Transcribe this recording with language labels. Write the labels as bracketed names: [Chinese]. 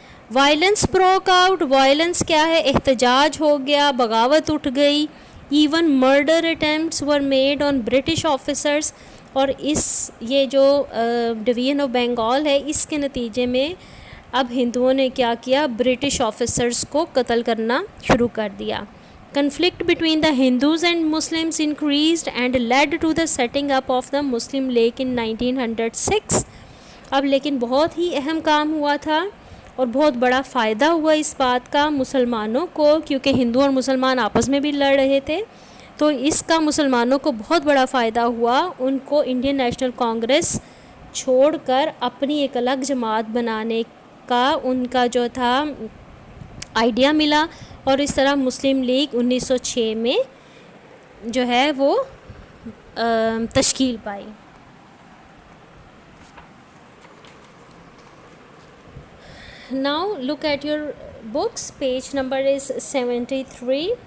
[Urdu] Violence broke out, violence کیا ہے؟ احتجاج ہو گیا, بغاوت اٹھ گئی. [English] Even murder attempts were made on British officers. [Urdu] اور یہ جو ڈویژن آف بنگال ہے اس کے نتیجے میں اب ہندوؤں نے کیا کیا؟ برٹش آفیسرس کو قتل کرنا شروع کر دیا. [English] Conflict between the Hindus and Muslims increased and led to the setting up of the Muslim League in 1906. [Urdu] اب لیکن بہت ہی اہم کام ہوا تھا اور بہت بڑا فائدہ ہوا اس بات کا مسلمانوں کو, کیونکہ ہندو اور مسلمان آپس میں بھی لڑ رہے تھے. تو اس کا مسلمانوں کو بہت بڑا فائدہ ہوا. ان کو انڈین نیشنل کانگریس چھوڑ کر اپنی ایک الگ جماعت بنانے کا ان کا جو تھا آئیڈیا ملا, اور اس طرح مسلم لیگ 1906 میں جو ہے وہ تشکیل پائی. [English] Now look at your books, page number is 73.